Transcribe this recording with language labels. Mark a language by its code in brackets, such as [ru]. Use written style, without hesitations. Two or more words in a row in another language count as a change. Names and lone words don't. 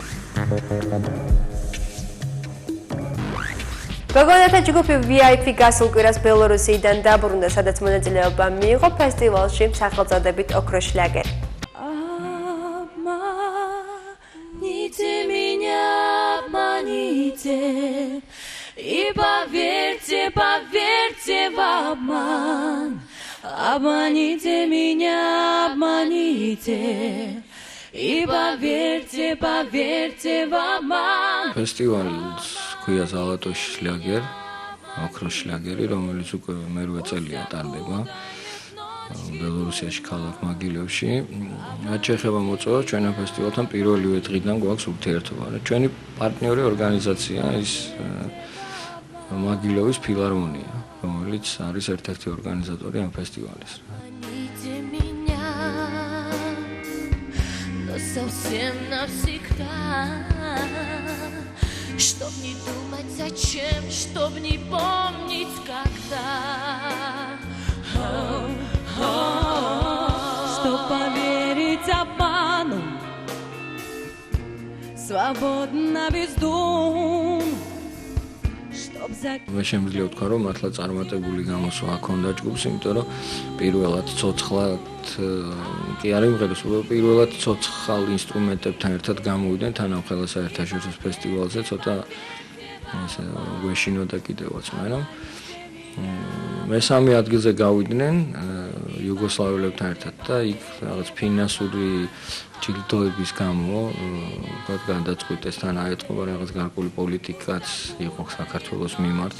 [ka] გოგონათა ჯგუფი VIP გასულ კვირას ბელორუსიიდან დაბრუნდა, სადაც მონაწილეობა მიიღო ფესტივალში სახელწოდებით ოქროს შლაგერი. [ru] И поверьте, поверьте в обман. Обманите меня, обманите. И поверьте, поверьте в обман. [ka] ფესტივალს ქვია ზალატოს შლაგერ, ოქროს შლაგერი, რომელიც უკვე მერვე წელია ტარდება. ბელორუსიაში ქალაქ მაგილევში. რაც შეეხება მოწვევას, ჩვენ ამ ფესტივალთან პირველივე დღიდან გვაქვს ურთიერთობა. ჩვენი პარტნიორი ორგანიზაცია ის მაგილევის ფილარმონია, რომელიც არის ერთ-ერთი ორგანიზატორი ამ ფესტივალის. [ru] Обманите меня, но совсем навсегда. Чтоб не думать зачем, чтоб не помнить когда. Чтоб поверить обману, свободно без дум. [ka] მე შემიძლია ვთქვა, რომ მართლა წარმატებული გამოსვლა ჰქონდა ჯგუფს, იმიტომ რომ პირველად ცოცხლად კი არ იმღეროს, პირველად ცოცხალ ინსტრუმენტებთან ერთად გამოვიდნენ თანამხელა საერთაშორისო ფესტივალზე, ცოტა ესე გვეშინოდა კიდევაც, მაგრამ მესამე ადგილზე გავიდნენ იუგოსლავიელებთან ერთად და იქ რაღაც ფინანსური ჯილდოების გამო ვთქვათ გადაწყვიტეს თან აეთყობა რაღაც გარკვეული პოლიტიკაც იყო საქართველოს მიმართ.